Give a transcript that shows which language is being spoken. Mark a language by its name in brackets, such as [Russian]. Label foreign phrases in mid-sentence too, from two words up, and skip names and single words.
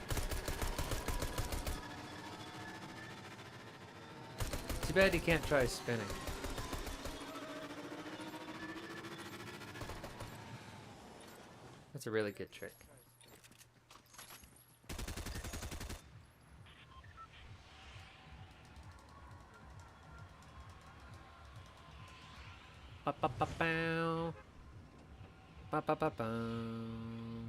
[English] Too bad you can't try spinning. That's a really good trick. Ba ba ba bow. Ba ba ba bum.